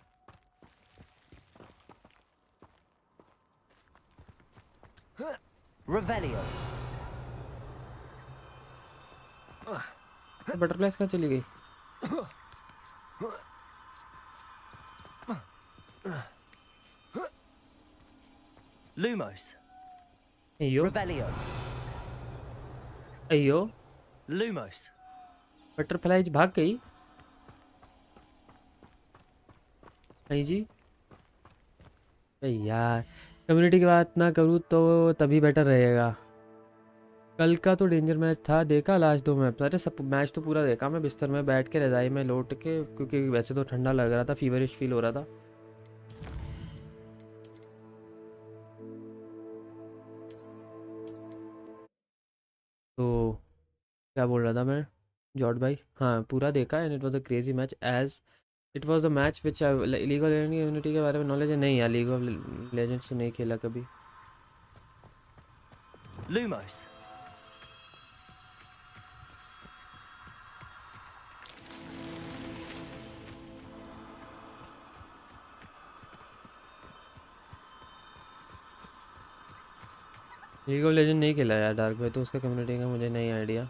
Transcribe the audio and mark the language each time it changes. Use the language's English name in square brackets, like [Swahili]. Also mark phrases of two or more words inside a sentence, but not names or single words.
[Hindi] Revelio. बटरफ्लाइज कहाँ चली गई? Lumos. अयो Revelio. अयो Lumos. बटरफ्लाइज भाग गई। नहीं जी भाई यार, कम्युनिटी की बात ना करूँ तो तभी बेटर रहेगा। कल का तो डेंजर मैच था, देखा लास्ट 2 मैच? अरे सब मैच तो पूरा देखा मैं, बिस्तर में बैठ के रजाई में लौट के, क्योंकि वैसे तो ठंडा लग रहा था, [English] feverish feel [Hindi] हो रहा था। तो क्या बोल रहा था मैं जॉर्ज भाई? हाँ पूरा देखा [English] and it was a crazy match as it was the match which [Hindi] लीग ऑफ लेजेंड्स यूनिटी के बारे में नॉलेज है नहीं यार, लीग ऑफ लेजेंड्स तो नहीं खेला कभी। Lumos. लीग ऑफ लेजेंड नहीं खेला यार डार्क भाई, तो उसका कम्युनिटी का मुझे नहीं आइडिया।